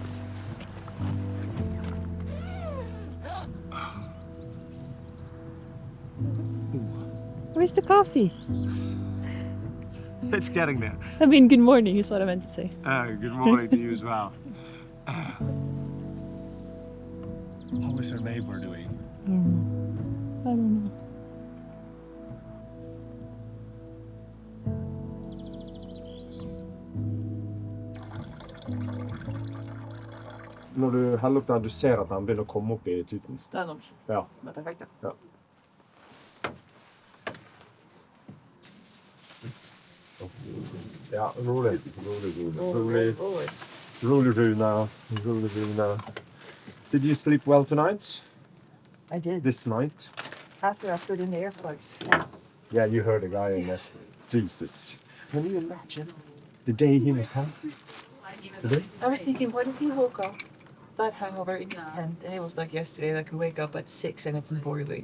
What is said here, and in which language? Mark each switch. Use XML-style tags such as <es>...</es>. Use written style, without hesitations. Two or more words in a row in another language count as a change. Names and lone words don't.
<en>Where's the coffee? It's getting there. I mean, good morning is what I meant to say. Good morning to you as well. How is our neighbor doing? I don't know.</en> <no>Når du heller opp der, du ser at han begynner å komme opp I tuten. Det nok. Ja. Det perfekt. Ja. Ja, rolig. Rolig now.</no> <en>Did you sleep well tonight? I did. This night? After I put in the earplugs. Yeah, you heard the guy in there. Jesus. Can you imagine the day he must have? Today? I was thinking, what if he woke up that hangover in his tent and it was like yesterday, like we wake up at 6 and it's boiling.</en>